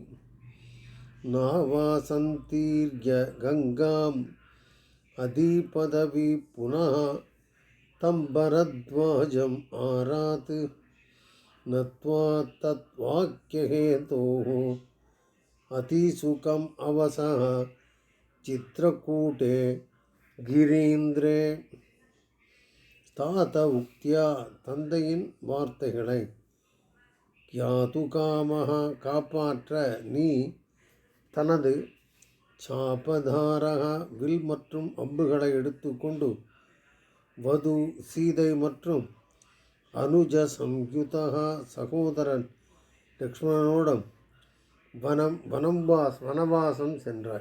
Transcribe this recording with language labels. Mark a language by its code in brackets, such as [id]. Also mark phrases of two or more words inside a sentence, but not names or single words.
[sa] नावासन्तीर्य गंगाम् अधिपदवी पुनः तं भरद्वाजम् आरात् नत्वा तत्वाक्यहेतोः अतिसुखम् अवसः चित्रकूटे गिरीन्द्रे. [ta] தாத உக்தியா தந்தையின் வார்த்தைகளை யாது காமஹா காப்பாற்ற நீ தனது சாபதாரக வில் மற்றும் அம்புகளை எடுத்துக்கொண்டு வது சீதை மற்றும் அனுஜ சம்யுதா சகோதரன் லக்ஷ்மணனோடும் வனவாசம் சென்றாய்.